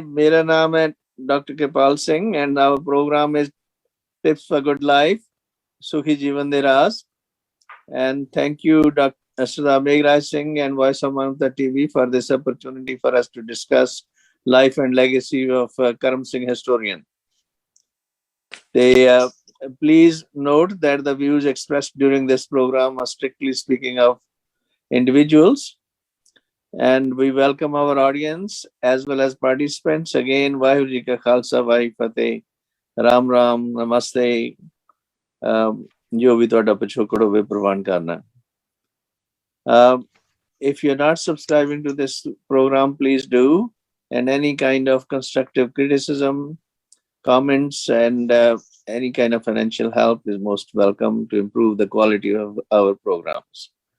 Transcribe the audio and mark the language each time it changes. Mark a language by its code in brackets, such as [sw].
[pa] ਮੇਰਾ ਨਾਮ ਹੈ doctor Kirpal Singh [en] and our program is Tips for Good Life, [pa] ਸੁਖੀ ਜੀਵਨ ਦੇ ਰਾਜ਼। [en] And thank you Dr. Sardar Meghraj Singh and Voice of Manavta TV for this opportunity for us to discuss life and legacy of Karam Singh historian. Please note that the views expressed during this program are strictly speaking of individuals, and we welcome our audience as well as participants. Again, Vaheguru Ji Ka Khalsa, Vaheguru Fateh, Ram Ram, Namaste. [hi] Jo bhi [pa] ਤੁਹਾਡਾ ਪਿਛੋਕੜ ਹੋਵੇ ਪ੍ਰਵਾਨ ਕਰਨਾ। [en] If you're not subscribing to this program, please do. And any kind of constructive criticism, comments, and any kind of financial help is most welcome to improve the quality of our programs.